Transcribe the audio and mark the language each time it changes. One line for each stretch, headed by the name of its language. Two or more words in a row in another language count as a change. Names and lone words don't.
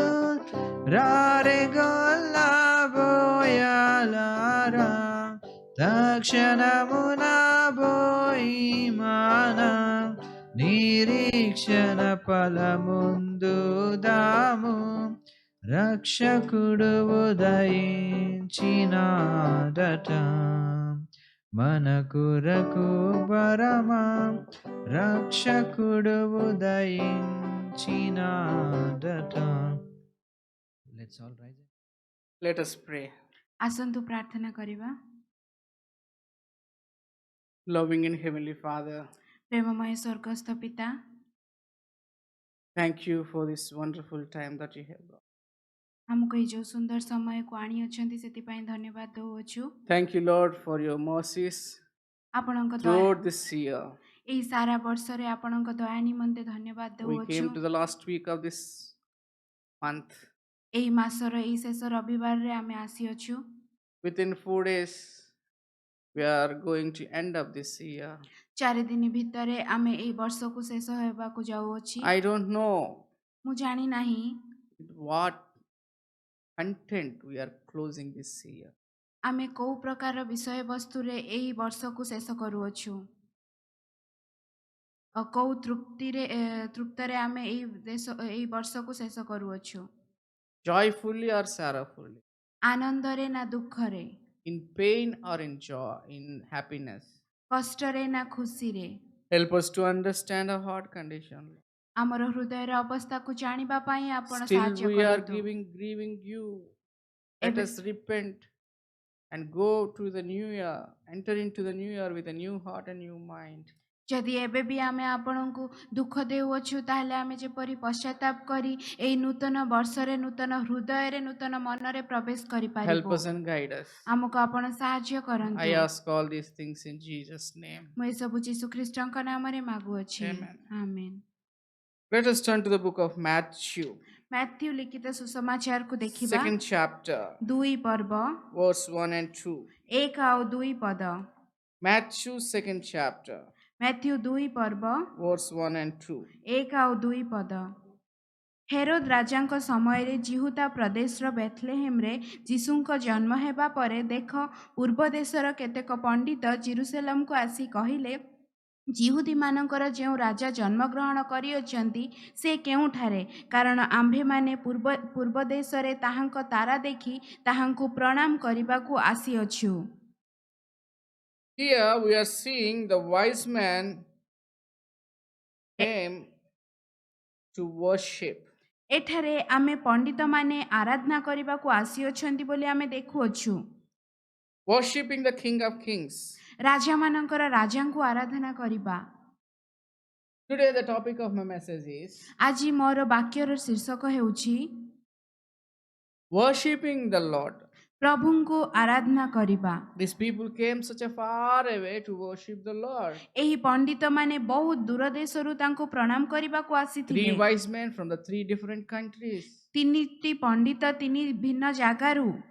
Telugu: రారె గొల్లా బోయాలారా, తక్షణమున బోయి మాన నిరీక్షణ ఫలముందు దాము. రక్షకుడు ఉదయించినాడట, మన కొరకు పరమా రక్షకుడు ఉదయించినాడట.
English: Let's all rise. Let us pray.
Odia: ଆସନ୍ତୁ ପ୍ରାର୍ଥନା କରିବା।
English: Loving and Heavenly Father,
Odia: ପ୍ରେମମୟ ସ୍ୱର୍ଗସ୍ଥ ପିତା,
English: thank you for this wonderful time that you have brought.
Odia: ଆମକୁ ଏଇ ଯେଉଁ ସୁନ୍ଦର ସମୟକୁ ଆଣିଅଛନ୍ତି ସେଥିପାଇଁ ଧନ୍ୟବାଦ ଦେଉଅଛୁ।
English: Thank you, Lord, for your mercies
Odia: ଆପଣଙ୍କ ଦୟା
English: throughout this year.
Odia: ଏହି ସାରା ବର୍ଷରେ ଆପଣଙ୍କ ଦୟା ନିମନ୍ତେ ଧନ୍ୟବାଦ
English: We
Odia: ଦେଉଅଛୁ।
English: came to the last week of this month.
Odia: ଏହି ମାସର ଏହି ଶେଷ ରବିବାରରେ ଆମେ ଆସିଅଛୁ।
English: Within 4 days, we are going to end up this year.
Odia: 4 ଦିନ ଭିତରେ ଆମେ ଏହି ବର୍ଷକୁ ଶେଷ ହେବାକୁ ଯାଉଅଛି।
English: I don't know
Odia: ମୁଁ ଜାଣି ନାହିଁ
English: with what content we are closing this year.
Odia: ଆମେ କୋଉ ପ୍ରକାର ବିଷୟବସ୍ତୁରେ ଏହି ବର୍ଷକୁ ଶେଷ କରୁଅଛୁ। କୋଉ ତୃପ୍ତରେ ଆମେ ଏହି ବର୍ଷକୁ ଶେଷ କରୁଅଛୁ।
English: Joyfully or sorrowfully,
Odia: ଆନନ୍ଦରେ ନା ଦୁଃଖରେ,
English: in pain or in joy, in happiness.
Odia: କଷ୍ଟରେ ନା ଖୁସିରେ।
English: Help us to understand our heart condition.
Odia: ଆମର ହୃଦୟର ଅବସ୍ଥାକୁ ଜାଣିବା ପାଇଁ ଆପଣ
English: Still
Odia: ସାହାଯ୍ୟ
English: we are
Odia: କରନ୍ତୁ।
English: grieving you. Let
Odia: ଏବେ
English: us repent and go to the new year, enter into the new year with a new heart and new mind.
Odia: ଯଦି ଏବେ ବି ଆମେ ଆପଣଙ୍କୁ ଦୁଃଖ ଦେଉଅଛୁ ତାହେଲେ ଆମେ ଯେପରି ପଶ୍ଚାତାପ କରି ଏହି ନୂତନ ବର୍ଷରେ ନୂତନ ହୃଦୟରେ ନୂତନ ମନରେ ପ୍ରବେଶ
English: Help
Odia: କରିପାରିବୁ।
English: us and guide us.
Odia: ଆମକୁ ଆପଣ ସାହାଯ୍ୟ କରନ୍ତୁ।
English: I ask all these things in Jesus' name.
Odia: ମୁଁ ଏସବୁ ଯୀଶୁ ଖ୍ରୀଷ୍ଟଙ୍କ ନାମରେ ମାଗୁଅଛି।
English: Amen.
Odia: ଆମେନ୍।
English: Let us turn to the book of Matthew,
Odia: ମାଥ୍ୟୁ ଲିଖିତ ସୁସମାଚାରକୁ ଦେଖିବା।
English: second chapter,
Odia: 2 ପର୍ବ
English: verse 1 and 2.
Odia: 1 ଆଉ 2 ପଦ।
English: Matthew, second chapter,
Odia: ମାଥ୍ୟୁ 2 ପର୍ବ
English: verse 1 and 2.
Odia: 1 ଆଉ 2 ପଦ। ହେରୋଦ ରାଜାଙ୍କ ସମୟରେ ଜିହୁଦା ପ୍ରଦେଶର ବେଥଲେହେମରେ ଯୀଶୁଙ୍କ ଜନ୍ମ ହେବା ପରେ ଦେଖ, ପୂର୍ବ ଦେଶର କେତେକ ପଣ୍ଡିତ ଜେରୁସେଲମକୁ ଆସି କହିଲେ, ଜିହୁଦୀମାନଙ୍କର ଯେଉଁ ରାଜା ଜନ୍ମଗ୍ରହଣ କରିଅଛନ୍ତି ସେ କେଉଁଠାରେ? କାରଣ ଆମ୍ଭେମାନେ ପୂର୍ବ ଦେଶରେ ତାହାଙ୍କ ତାରା ଦେଖି ତାହାଙ୍କୁ ପ୍ରଣାମ କରିବାକୁ ଆସିଅଛୁ।
English: Here we are seeing the wise man came to worship.
Odia: ଏଠାରେ ଆମେ ପଣ୍ଡିତମାନେ ଆରାଧନା କରିବାକୁ ଆସିଅଛନ୍ତି ବୋଲି ଆମେ ଦେଖୁଅଛୁ।
English: Worshipping the King of Kings.
Odia: ରାଜାମାନଙ୍କର ରାଜାଙ୍କୁ ଆରାଧନା କରିବା।
English: Today the topic of my message is
Odia: ଆଜି ମୋର ବାକ୍ୟର ଶୀର୍ଷକ ହେଉଛି
English: worshipping the Lord.
Odia: ପ୍ରଭୁଙ୍କୁ ଆରାଧନା କରିବା।
English: These people came such a far away to worship the Lord.
Odia: ଏହି ପଣ୍ଡିତମାନେ ବହୁତ ଦୂର ଦେଶରୁ ତାଙ୍କୁ ପ୍ରଣାମ କରିବାକୁ ଆସିଥିଲେ।
English: 3 wise men from the 3 different countries.
Odia: ତିନିଟି ପଣ୍ଡିତ ତିନି ଭିନ୍ନ ଜାଗାରୁ।